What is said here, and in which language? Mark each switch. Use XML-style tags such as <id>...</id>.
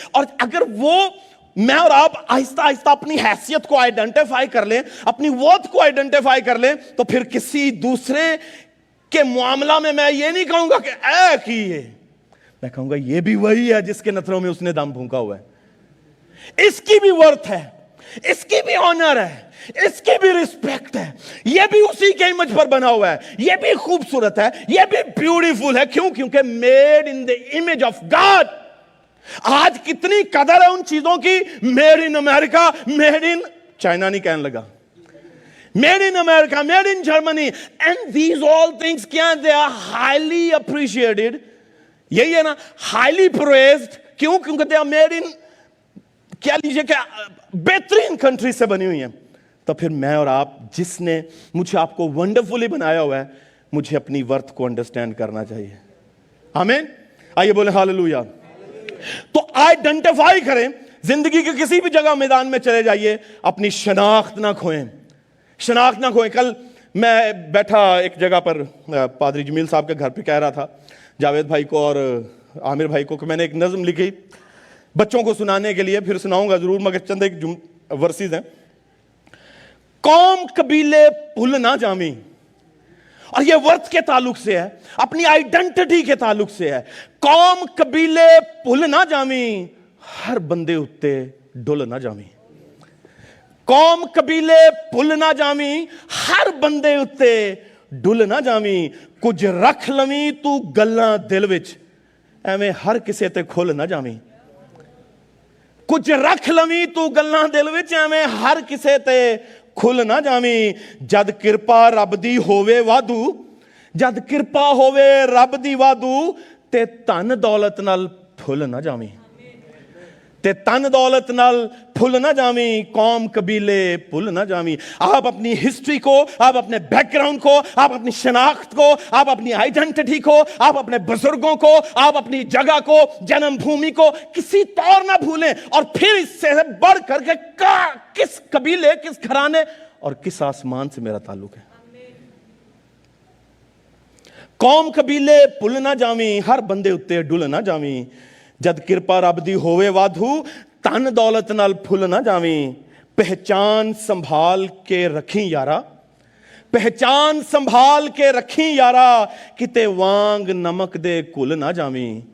<ur>اور اگر وہ میں اور آپ آہستہ آہستہ اپنی حیثیت کو آئیڈینٹیفائی کر لیں، اپنی ورتھ کو آئیڈینٹیفائی کر لیں، تو پھر کسی دوسرے کے معاملہ میں یہ نہیں کہوں گا کہ</ur> <pa>اے کی ہے،</pa> <ur>میں کہوں گا یہ بھی وہی ہے جس کے نتنوں میں اس نے دم پھونکا ہوا ہے. اس کی بھی ورتھ ہے، اس کی بھی آنر ہے، اس کی بھی رسپیکٹ ہے. یہ بھی اسی کے امیج پر بنا ہوا ہے، یہ بھی خوبصورت ہے، یہ بھی بیوٹیفل ہے. کیوں؟ کیونکہ</ur> <en>Made in the image of God.</en> <ur>آج کتنی قدر ہے ان چیزوں کی،</ur> <en>made in America, made in China</en> <ur>نہیں کہنے لگا،</ur> <en>Made in America, made in Germany. And these all things کیا، they are highly appreciated.</en> <ur>یہی ہے نا،</ur> <en>Highly praised.</en> <ur>کیوں؟ کیونکہ</ur> <en>they are made in,</en> <ur>کیا لیجئے کہ بہترین کنٹری سے بنی ہوئی ہیں. تو پھر میں اور آپ، جس نے مجھے آپ کو ونڈرفلی بنایا ہوا ہے، مجھے اپنی ورتھ کو انڈرسٹینڈ کرنا چاہیے. آمین. آئیے بولیں ہاللویا. تو آئیڈینٹیفائی کریں، زندگی کے کسی بھی جگہ میدان میں چلے جائیے، اپنی شناخت نہ کھوئیں، شناخت نہ کھوئیں. کل میں بیٹھا ایک جگہ پر، پادری جمیل صاحب کے گھر پہ کہہ رہا تھا جاوید بھائی کو اور عامر بھائی کو کہ میں نے ایک نظم لکھی بچوں کو سنانے کے لیے، پھر سناؤں گا ضرور، مگر چند ایک ورسز ہیں.</ur> <pa>قوم قبیلے بھول نہ جامی،</pa> <ur>اور یہ ورتھ کے تعلق سے ہے، اپنی آئیڈینٹی کے تعلق سے ہے.</ur> <pa>قوم قبیلے بھول نہ جامی، ہر بندے اتے ڈل نہ جامی. قوم قبیلے بھول نہ جامی، ہر بندے اتے ڈل نہ جامی. کچھ رکھ لویں تو گلاں دل وچ، ایویں ہر کسے تے کھل نہ جامی. کچھ رکھ لویں تو گلاں دل وچ، ایویں ہر کسے تے کھل نہ جامی. جد کرپا رب دی ہووے وادو، جد کرپا ہووے رب دی وادو، تے تن دولت نال پھل نہ جامی، تے تن دولت نال پھل نہ جامی. قوم قبیلے پھل نہ جامی.</pa> <ur>آپ اپنی ہسٹری کو، آپ اپنے بیک گراؤنڈ کو، آپ اپنی شناخت کو، آپ اپنی آئیڈینٹی کو، آپ اپنے بزرگوں کو، آپ اپنی جگہ کو، جنم بھومی کو کسی طور نہ بھولیں. اور پھر اس سے بڑھ کر کے کس قبیلے، کس گھرانے اور کس آسمان سے میرا تعلق ہے.</ur> <pa>قوم قبیلے پھل نہ جامی، ہر بندے اتے ڈل نہ جامی. جد کرپا رب دی ہووے وادھو، تن دولت نال پھل نہ جامی. پہچان سنبھال کے رکھیں یارا، پہچان سنبھال کے رکھیں یارا، کتے وانگ نمک دے کل نہ جامی.</pa>